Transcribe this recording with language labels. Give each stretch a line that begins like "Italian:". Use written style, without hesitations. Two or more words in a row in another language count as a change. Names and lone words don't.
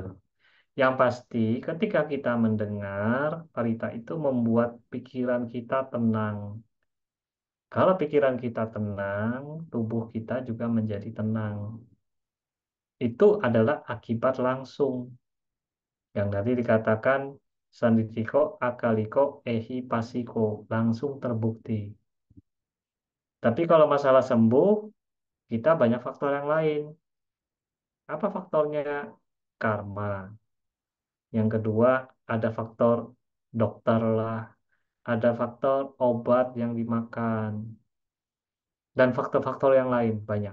Indonesian: Yang pasti, ketika kita mendengar, parita itu membuat pikiran kita tenang. Kalau pikiran kita tenang, tubuh kita juga menjadi tenang. Itu adalah akibat langsung. Yang tadi dikatakan,
Pali: sanditiko, akaliko, ehi pasiko.
Indonesian: Langsung terbukti. Tapi kalau masalah sembuh, kita banyak faktor yang lain. Apa faktornya? Karma. Yang kedua, ada faktor dokter lah, ada faktor obat yang dimakan, dan faktor-faktor yang lain banyak.